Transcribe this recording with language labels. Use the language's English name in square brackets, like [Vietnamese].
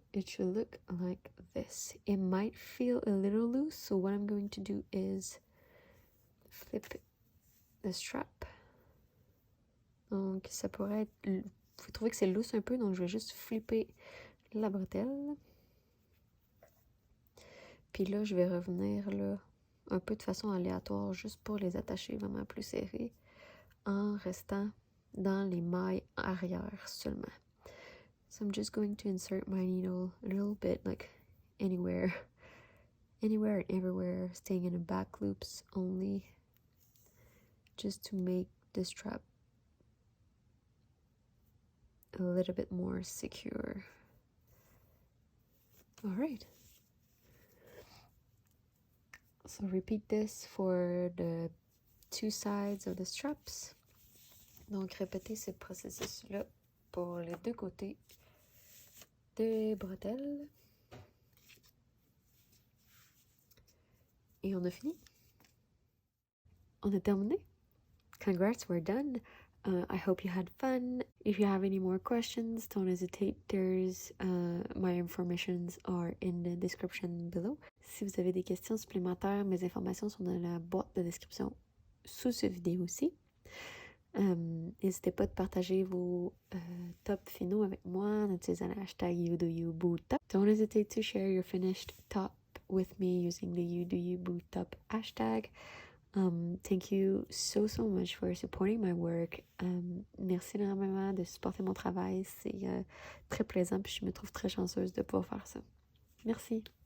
[English] It should look like this. It might feel a little loose, so what I'm going to do is flip the strap. [French] Donc ça pourrait être... Vous trouvez que c'est loose un peu, donc je vais juste flipper la bretelle. Puis là, je vais revenir là, un peu de façon aléatoire, juste pour les attacher vraiment plus serrés, en restant dans les mailles arrière seulement. So I'm just going to insert my needle a little bit, like anywhere and everywhere, staying in the back loops only, just to make the strap a little bit more secure. [English] All right. So repeat this for the two sides of the straps. [French] Donc répétez ce processus-là pour les deux côtés des bretelles. Et on a fini. On a terminé. [English] Congrats, we're done. I hope you had fun. If you have any more questions, don't hesitate. There's my informations are in the description below. [French] Si vous avez des questions supplémentaires, mes informations sont dans la boîte de description sous cette vidéo aussi. N'hésitez pas de partager vos tops finaux avec moi en utilisant le hashtag YouDoYouBooTop. Don't hesitate to share your finished top with me using the YouDoYouBooTop hashtag. [English] Thank you so much for supporting my work. [French] Merci énormément de supporter mon travail. C'est très plaisant puis je me trouve très chanceuse de pouvoir faire ça. Merci.